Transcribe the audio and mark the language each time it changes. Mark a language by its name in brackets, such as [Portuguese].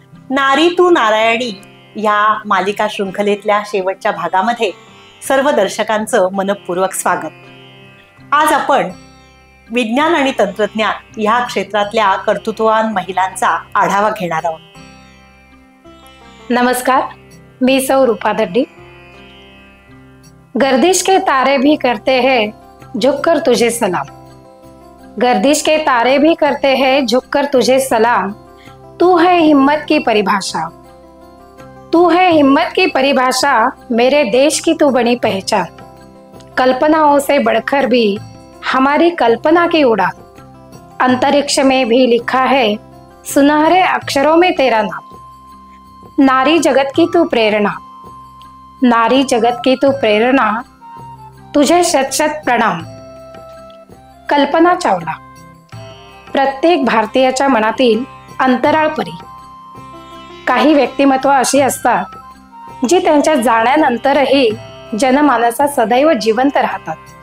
[Marathi] नारी तू नारायणी या मालिका शृंखलेतल्या शेवटच्या भागामध्ये सर्व दर्शकांचं मनपूर्वक स्वागत. आज आपण विज्ञान आणि तंत्रज्ञान या क्षेत्रातल्या कर्तृत्ववान महिलांचा आढावा घेणार आहोत. नमस्कार, मी सौ रूपा दड्डी. [Hindi] गर्दिश के तारे भी करते हैं झुककर तुझे सलाम. गर्दिश के तारे भी करते हैं झुककर तुझे सलाम. तू है हिम्मत की परिभाषा. तू है हिम्मत की परिभाषा, मेरे देश की तू बनी पहचान. कल्पनाओं से बढ़कर भी हमारी कल्पना की उड़ान. अंतरिक्ष में भी लिखा है सुनहरे अक्षरों में तेरा नाम. नारी जगत की तू प्रेरणा. नारी जगत की तू प्रेरणा, तुझे शत शत प्रणाम. कल्पना चावला. [Marathi] प्रत्येक भारतीयाच्या मनातील अंतराळपरी. काही व्यक्तिमत्व अशी असतात जी त्यांच्या जाण्यानंतरही जनमानसात सदैव जिवंत राहतात.